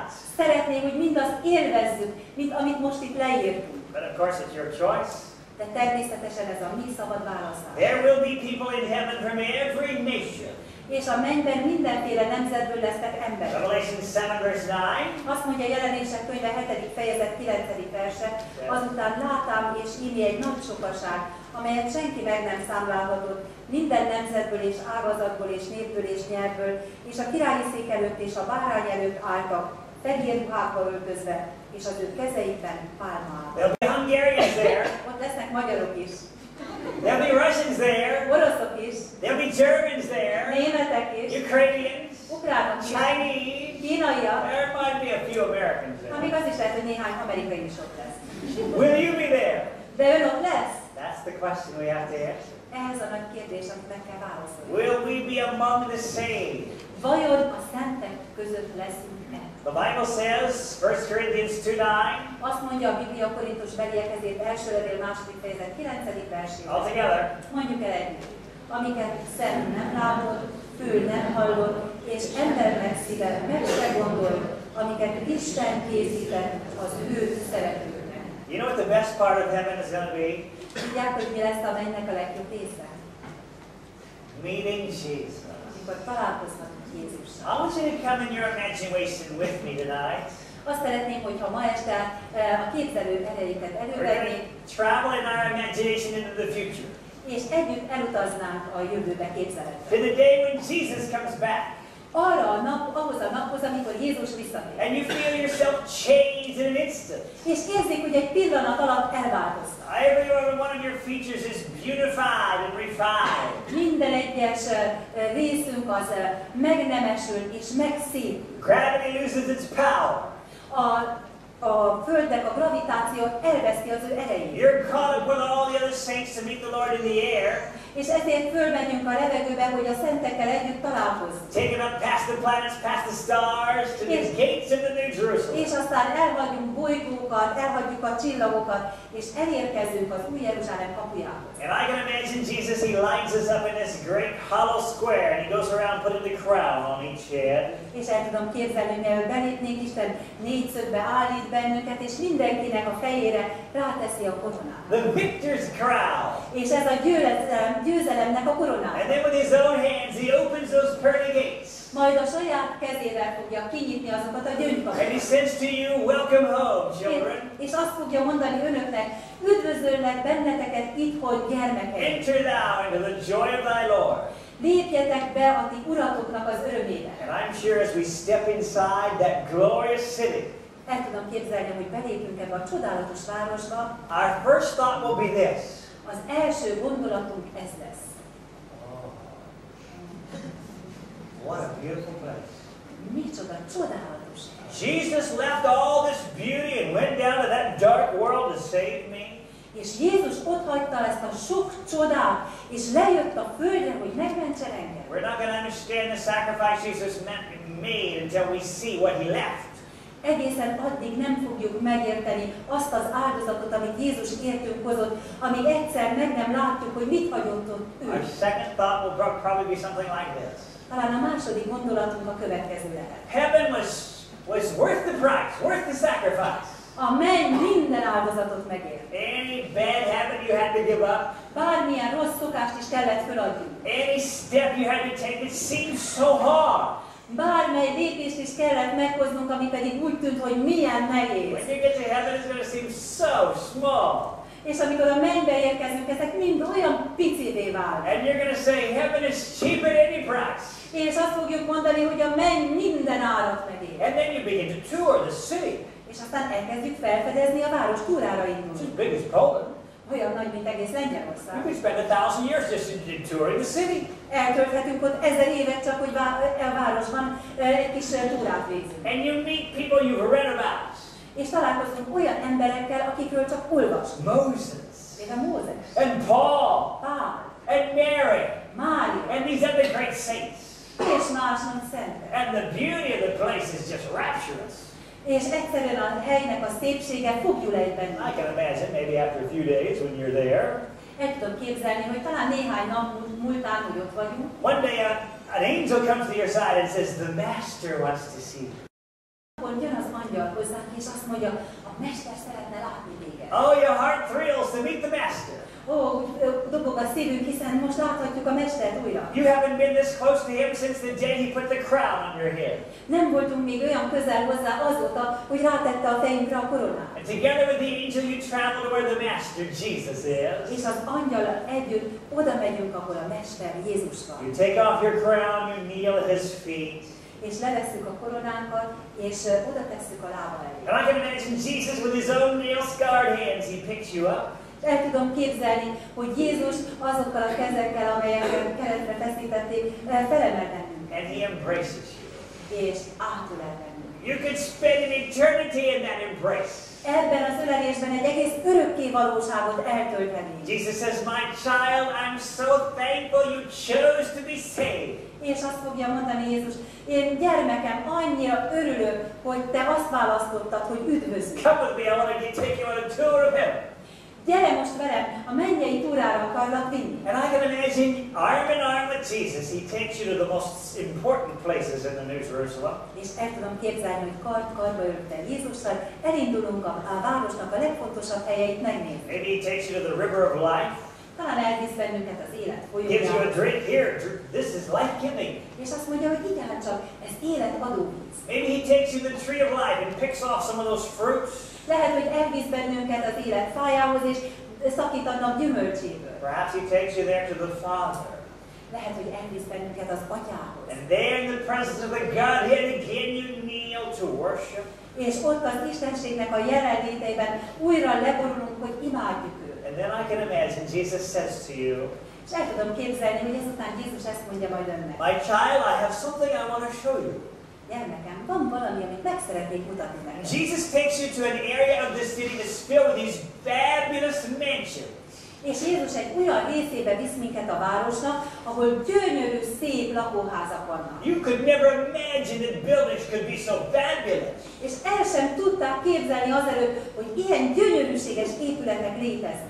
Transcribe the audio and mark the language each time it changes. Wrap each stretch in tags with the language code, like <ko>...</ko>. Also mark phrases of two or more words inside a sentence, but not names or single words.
<hu>Szeretné, hogy mindazt élvezzük, mint amit most itt leírtunk.</hu> <en>But of course it's your choice.</en> <hu>De természetesen ez a mi szabad választás.</hu> <en>There will be people in heaven from every nation.</en> <hu>És a mennyben mindenféle nemzetből lesznek emberek.</hu> <en>Revelation 7 verse 9.</en> <hu>Azt mondja Jelenések könyve 7. fejezet 9. verse, azután látám és ími egy nagy sokaság, amelyet senki meg nem számlálhatott, minden nemzetből és ágazatból és népből és nyelvből, és a királyi szék előtt és a bárány előtt álltak, fehér ruhákba öltözve, és az ő kezeikben pálmaálltak.</hu> <en>There'll be Hungarians there.</en> <hu>Ott lesznek magyarok is.</hu> <en>There'll be Russians there.</en> <hu>Oroszok is.</hu> <en>There'll be Germans there.</en> <hu>Németek is.</hu> <en>Ukrainians.</en> <hu>Ukránok is.</hu> <en>Chinese.</en> <hu>Kínaiak.</hu> <en>There might be a few Americans there.</en> <hu>Még az is lehet, hogy néhány amerikai is ott lesz.</hu> <en>Will you be there?</en> <hu>De ön ott lesz?</hu> <en>That's the question we have to answer.</en> <hu>Ez a nagy kérdés, amit meg kell válaszolni.</hu> <en>Will we be among the saved?</en> <hu>Vajon a szentek között leszünk-e?</hu> <en>The Bible says, 1 Corinthians 2:9.</en> <hu>Azt mondja a Biblia Korintus beliekezért első levél 2. fejezet 9. versében.</hu> <en>All together.</en> <hu>Mondjuk el együtt. Amiket szem nem látott, fül nem hallott, és embernek szíve meg se gondolt, amiket Isten készített az ő szeretőknek.</hu> <en>You know what the best part of heaven is going to be?</en> <hu>Tudják, hogy mi lesz a mennynek a legjobb része?</hu> <en>Meeting Jesus.</en> <hu>Amikor találkozhatunk Jézussal.</hu> <en>I want you to come in your imagination with me tonight.</en> <hu>Azt szeretném, hogyha ma este a képzelő erejéket</hu> <en>We're</en> <hu>elővennék,</hu> <en>going to travel in our imagination into the future.</en> <hu>és együtt elutaznánk a jövőbe képzeletbe.</hu> <en>To the day when Jesus comes back.</en> <hu>ahhoz a naphoz, amikor Jézus visszatér.</hu> <en>And you feel yourself changed in an instant.</en> <hu>És érzik, hogy egy pillanat alatt elváltoztak.</hu> <en>Every one of your features is beautified and refined.</en> <hu>Minden egyes részünk az megnemesül és megszépül.</hu> <en>Gravity loses its power.</en> <hu>A Földnek a gravitáció elveszti az ő erejét.</hu> <en>You're caught up with all the other saints to meet the Lord in the air.</en> <hu>És ezért fölmegyünk a levegőbe, hogy a szentekkel együtt találkozzunk.</hu> <en>Taking up past the planets, past the stars, to these gates of the New Jerusalem.</en> <hu>És aztán elhagyunk bolygókat, elhagyjuk a csillagokat, és elérkezünk az új Jeruzsálem kapujához.</hu> <en>And I can imagine Jesus, he lines us up in this great hollow square, and he goes around putting the crown on each head.</en> <hu>És el tudom képzelni, hogy mielőtt belépnénk, Isten négyszögbe állít bennünket, és mindenkinek a fejére ráteszi a koronát.</hu> <en>The victor's crown.</en> <hu>És ez a győzelemnek a koronája.</hu> <en>And then with his own hands, he opens those pearly gates.</en> <hu>Majd a saját kezével fogja kinyitni azokat a gyöngykapukat.</hu> <en>And he says to you, welcome home, children.</en> <hu>És azt fogja mondani önöknek, üdvözöllek benneteket itthon, gyermekeim.</hu> <en>Enter thou into the joy of thy Lord.</en> <hu>Lépjetek be a ti uratoknak az örömébe.</hu> <en>And I'm sure as we step inside that glorious city,</en> <hu>El tudom képzelni, hogy belépünk ebbe a csodálatos városba.</hu> <en>our first thought will be this.</en> <hu>Az első gondolatunk ez lesz.</hu> <en>What a beautiful place.</en> <hu>Micsoda csodálatos.</hu> <en>Jesus left all this beauty and went down to that dark world to save me.</en> <hu>És Jézus otthagyta ezt a sok csodát, és lejött a földre, hogy megmentsen engem.</hu> <en>We're not going to understand the sacrifice Jesus made until we see what he left.</en> <hu>Egészen addig nem fogjuk megérteni azt az áldozatot, amit Jézus értünk hozott, amíg egyszer meg nem látjuk, hogy mit hagyott ott ő.</hu> <en>Our second thought will probably be something like this.</en> <hu>Talán a második gondolatunk a következő lehet.</hu> <en>Heaven was worth the price, worth the sacrifice.</en> <hu>A menny minden áldozatot megér.</hu> <en>Any bad habit you had to give up.</en> <hu>Bármilyen rossz szokást is kellett föladni.</hu> <en>Any step you had to take that seemed so hard.</en> <hu>Bármely lépést is kellett meghoznunk, ami pedig úgy tűnt, hogy milyen nehéz.</hu> <en>When you get to heaven, it's going to seem so small.</en> <hu>És amikor a mennybe érkezünk, ezek mind olyan picivé válnak.</hu> <en>And you're going to say, heaven is cheap at any price.</en> <hu>És azt fogjuk mondani, hogy a menny minden árat megér.</hu> <en>And then you begin to tour the city.</en> <hu>És aztán elkezdjük felfedezni a város túrára</hu> <en>It's</en> <hu>indulni.</hu> <en>as big as Poland.</en> <hu>Olyan nagy, mint egész</hu> <en>You</en> <hu>Lengyelország.</hu> <en>could spend 1,000 years just in touring the city.</en> <hu>Eltölthetünk ott 1000 évet csak, hogy a városban egy kis túrát végzünk.</hu> <en>And you meet people you've read about.</en> <hu>És találkozunk olyan emberekkel, akikről csak olvasunk.</hu> <en>Moses.</en> <hu>Például Mózes,</hu> <en>And Paul.</en> <hu>Pál,</hu> <en>And Mary.</en> <hu>Mária,</hu> <en>And these other great saints.</en> <hu>és más nagy szentek.</hu> <en>And the beauty of the place is just rapturous.</en> <hu>És egyszerűen a helynek a szépsége fogjuk egy</hu> <en>I</en> <hu>bennünket.</hu> <en>can imagine maybe after a few days when you're there.</en> <hu>El tudom képzelni, hogy talán néhány nap múltán, hogy ott vagyunk.</hu> <en>One day an angel comes to your side and says, the master wants to see you.</en> <hu>Akkor jön az angyal hozzánk, és azt mondja, a mester szeretne látni téged.</hu> <en>Oh, your heart thrills to meet the master.</en> <hu>Ó, dobog a szívünk, hiszen most láthatjuk a mestert újra.</hu> <en>You haven't been this close to him since the day he put the crown on your head.</en> <hu>Nem voltunk még olyan közel hozzá azóta, hogy rátette a fejünkre a koronát.</hu> <en>And together with the angel you travel to where the master, Jesus, is.</en> <hu>És az angyallal együtt oda megyünk, ahol a mester Jézus van.</hu> <en>You take off your crown, you kneel at his feet.</en> <hu>És levesszük a koronánkat, és oda tesszük a lába elé.</hu> <en>And I can imagine Jesus with his own nail-scarred hands, he picks you up.</en> <hu>El tudom képzelni, hogy Jézus azokkal a kezekkel, amelyekkel keresztre feszítették, felemel bennünket.</hu> <en>And he embraces you.</en> <hu>És átölel bennünket.</hu> <en>You could spend an eternity in that embrace.</en> <hu>Ebben az ölelésben egy egész örökké valóságot eltöltenénk.</hu> <en>Jesus says, my child, I'm so thankful you chose to be saved.</en> <hu>És azt fogja mondani Jézus, én gyermekem, annyira örülök, hogy te azt választottad, hogy üdvözlj.</hu> <en>Come with me, I want to take you on a tour of heaven.</en> <hu>Gyere most velem, a mennyei túrára akarlak vinni.</hu> <en>And I can imagine arm in arm with Jesus, he takes you to the most important places in the New Jerusalem.</en> <hu>És el tudom képzelni, hogy kard-kardba öltem Jézussal, elindulunk a városnak a legfontosabb helyeit megnézni.</hu> <en>Maybe he takes you to the river of life.</en> <hu>Talán elvisz bennünket az élet</hu> <en>Gives you a</en> <hu>folyójára.</hu> <en>drink here. This is life-giving.</en> <hu>És azt mondja, hogy igen, csak ez életadó víz.</hu> <en>Maybe he takes you to the tree of life and picks off some of those fruits.</en> <hu>Lehet, hogy elvisz bennünket az élet fájához, és szakít annak gyümölcséből.</hu> <en>Perhaps he takes you there to the Father.</en> <hu>Lehet, hogy elvisz bennünket az Atyához.</hu> <en>And there in the presence of the Godhead again you kneel to worship.</en> <hu>És ott az Istenségnek a jelenlétében újra leborulunk, hogy imádjuk őt.</hu> <en>And then I can imagine Jesus says to you,</en> <hu>És el tudom képzelni, hogy ezután Jézus ezt mondja majd önnek.</hu> <en>my child, I have something I want to show you.</en> <hu>Gyermekem, van valami, amit meg szeretnék mutatni neked.</hu> <en>Jesus takes you to an area of the city that's filled with these fabulous mansions.</en> <hu>És Jézus egy olyan részébe visz minket a városnak, ahol gyönyörű, szép lakóházak vannak.</hu> <en>You could never imagine that buildings could be so fabulous.</en> <hu>És el sem tudták képzelni azelőtt, hogy ilyen gyönyörűséges épületek léteznek.</hu>